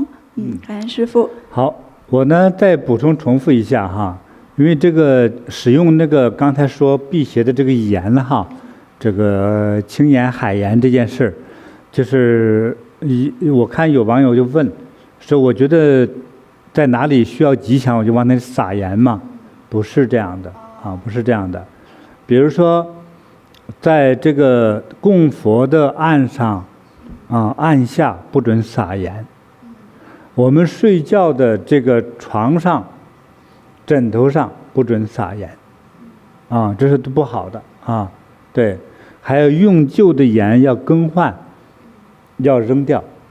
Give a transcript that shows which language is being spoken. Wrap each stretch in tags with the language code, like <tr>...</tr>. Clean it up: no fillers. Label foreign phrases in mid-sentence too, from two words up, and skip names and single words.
<zh>感恩師父。好，我呢再補充重複一下哈，因為這個使用那個剛才說辟邪的這個鹽哈，這個青鹽海鹽這件事，就是我看有網友就問說，我覺得在哪裡需要吉祥，我就往那裡撒鹽嘛？不是這樣的不是這樣的。比如說，在這個供佛的案上案下不准撒鹽。我們睡覺的這個床上、枕頭上不准撒鹽這是不好的對，還有用舊的鹽要更換，要扔掉。</zh>